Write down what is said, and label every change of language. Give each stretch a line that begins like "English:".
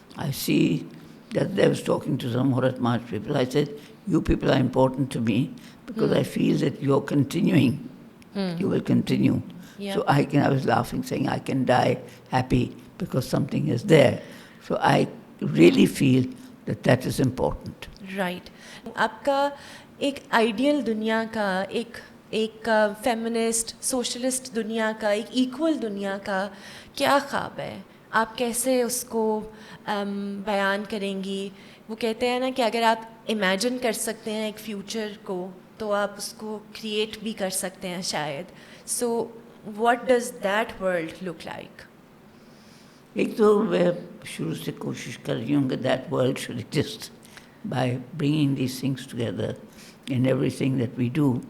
English: I see that I was talking to some Aurat March people. I said, you people are important to me because I feel that you're continuing. You will continue. Yeah. So I was laughing, saying I can die happy because something is there. So I really feel that that is important.
Hindi: Right आपका एक ideal दुनिया का एक feminist socialist दुनिया का एक equal दुनिया का क्या ख्वाब है? आप कैसे उसको बयान करेंगी? वो कहते हैं ना कि अगर आप इमेजिन कर सकते हैं एक फ्यूचर को तो आप उसको क्रिएट भी कर सकते हैं शायद.
English: So what does that world look like?
Hindi: एक तो मैं शुरू से कोशिश कर रही हूँ कि
English: that world should exist by bringing these things together in everything that we do.